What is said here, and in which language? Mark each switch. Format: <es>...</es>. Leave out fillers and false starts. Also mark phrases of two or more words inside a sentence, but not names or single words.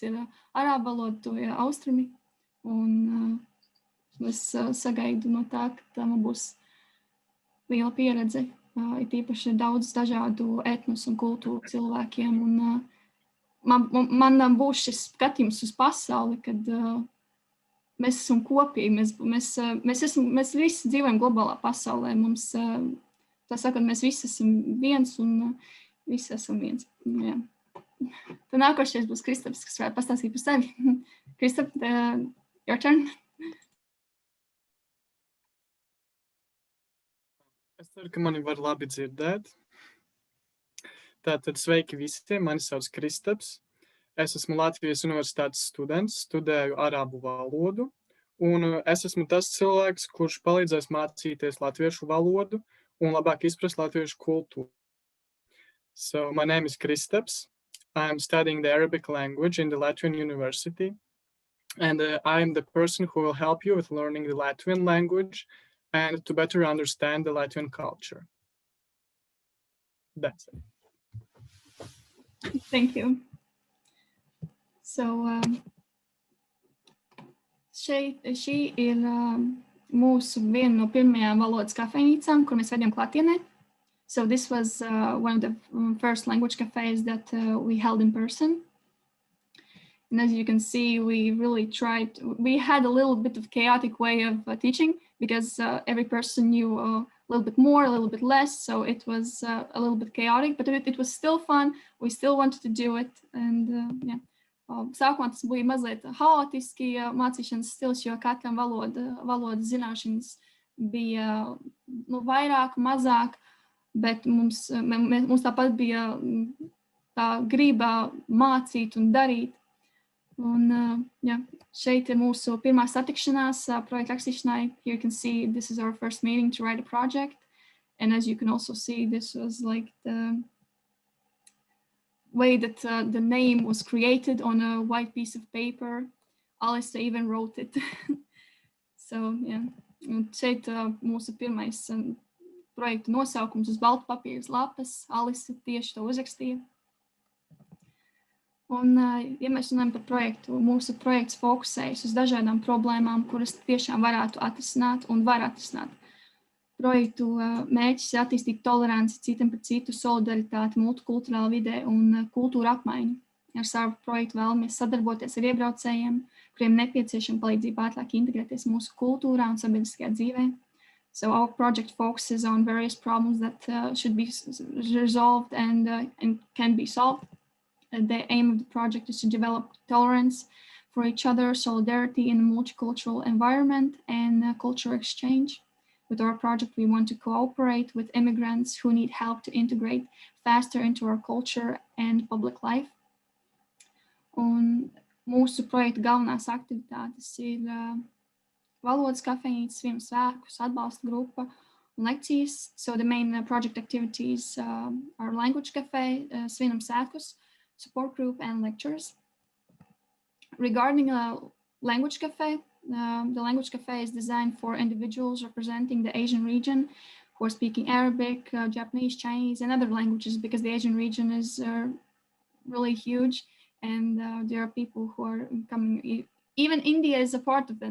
<lv>ir arābu valoda, tuvie austrumi, un es sagaidu no tā, ka tā man būs liela pieredze, it īpaši daudz dažādu etnosu un kultūru cilvēkiem, un man būs šis skatījums uz pasauli, kad mēs esam kopīgi, mēs visi dzīvojam globālā pasaulē, mums, tā sakot, mēs visi esam viens un visi esam viens. Jā. Tad nākošais būs Kristaps, kas varētu pastāstīt par sevi. Kristap,</lv> <en>your turn.</en> <lv>Es ceru, ka mani var labi dzirdēt. Tātad sveiki visiem, mani sauc Kristaps. Es esmu Latvijas universitātes students, studēju arābu valodu, un es esmu tas cilvēks, kurš palīdzēs mācīties latviešu valodu un labāk izprast latviešu kultūru.</lv> <en>So, my name is Kristaps. I am studying the Arabic language in the Latvian University, and I am the person who will help you with learning the Latvian language and to better understand the Latvian culture. That's it. Thank you. So,</en> <lv>šī ir mūsu viena no pirmajām valodas kafejnīcām, kur mēs vedām klātienē.</lv> <en>So this was one of the first language cafes that we held in person. And as you can see, we really tried, we had a little bit of chaotic way of teaching, because every person knew a little bit more, a little bit less. So it was a little bit chaotic, but it was still fun. We still wanted to do it. And yeah.</en> <lv>Sākumā tas bija mazliet haotiski mācīšanas stils, jo katram valodas zināšanas bija vairāk, mazāk, bet mums tāpat bija tā griba mācīt un darīt. Un jā, šeit ir mūsu pirmā satikšanās projekta rakstīšanai.</lv> <en>Here you can see this is our first meeting to write a project. And as you can also see, this was like the way that the name was created on a white piece of paper. Alise even wrote it. So, yeah.</en> <lv>Un šeit mūsu pirmais projekta nosaukums uz balta papīras lapas. Alise tieši to uzrakstīja. Un, ja mēs runājam par projektu, mūsu projekts fokusējas uz dažādām problēmām, kuras tiešām varētu atrisināt un var atrisināt. Projektu mērķis ir attīstīt toleranci citam par citu, solidaritāti, multikulturālu vidē un kultūru apmaiņu. Ar savu projektu vēlamies sadarboties ar iebraucējiem, kuriem nepieciešama palīdzība ātrāk integrēties mūsu kultūrā un sabiedriskajā dzīvē.</lv> <en>So our project focuses on various problems that should be resolved and can be solved. The aim of the project is to develop tolerance for each other, solidarity in a multicultural environment, and cultural exchange. With our project, we want to cooperate with immigrants who need help to integrate faster into our culture and public life.</en> <lv>Un mūsu projekta galvenās aktivitātes ir valodas kafejnīcas, svinam svētkus, atbalsta grupa un lekcijas.</lv> <en>So the main project activities are language cafe,</en> <lv>svinam svētkus,</lv> <en>support group, and lectures. Regarding language cafe, the language cafe is designed for individuals representing the Asian region who are speaking Arabic, Japanese, Chinese, and other languages, because the Asian region is really huge, and there are people who are coming even India is a part of them.</en>